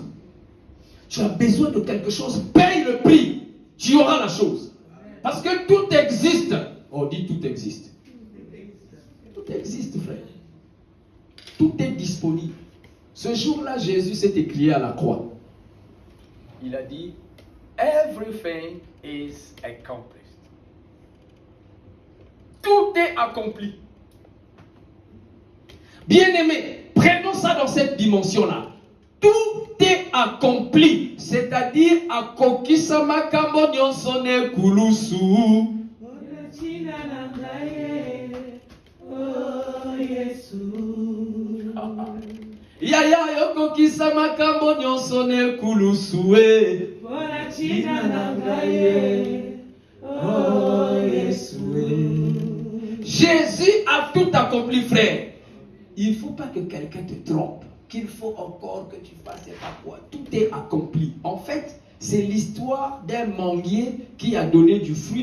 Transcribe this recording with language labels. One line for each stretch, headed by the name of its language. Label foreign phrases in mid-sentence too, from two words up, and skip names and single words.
French: Tu as besoin de quelque chose, paye le prix. Tu auras la chose. Parce que tout existe. On dit tout existe. Tout existe, frère. Tout est disponible. Ce jour-là, Jésus s'est écrié à la croix. Il a dit,
English: everything is accomplished.
French: Tout est accompli. Bien-aimé, prenons ça dans cette dimension-là. Tout est accompli. C'est-à-dire,
Lingala: akokisama kambo nyonsone kulusu. Yaya yoko kisama kambo nyonsone kulusue.
French: Jésus a tout accompli, frère. Il ne faut pas que quelqu'un te trompe, qu'il faut encore que tu fasses pas quoi. Tout est accompli. En fait, c'est l'histoire d'un manguier qui a donné du fruit.